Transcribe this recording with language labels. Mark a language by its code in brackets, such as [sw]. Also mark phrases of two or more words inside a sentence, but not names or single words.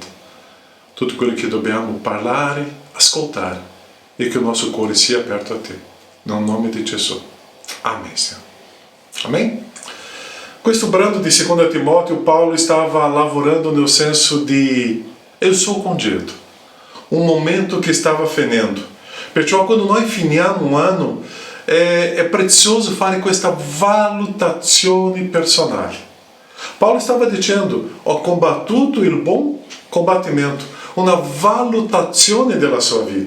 [it] Tutto quello che dobbiamo parlare, ascoltare, e che il nostro cuore sia aperto a te. Nel nome di Gesù. Amen, Signore. Amém? Questo brano di 2 Timóteo, [pt] Paulo estava lavorando [it] nel senso di [pt] eu sou congedo, um momento que estava finendo. [it] Perciò quando noi finiamo un anno è prezioso fare questa valutazione personale. Paulo stava dicendo: ho combattuto il buon combattimento, una valutazione della sua vita.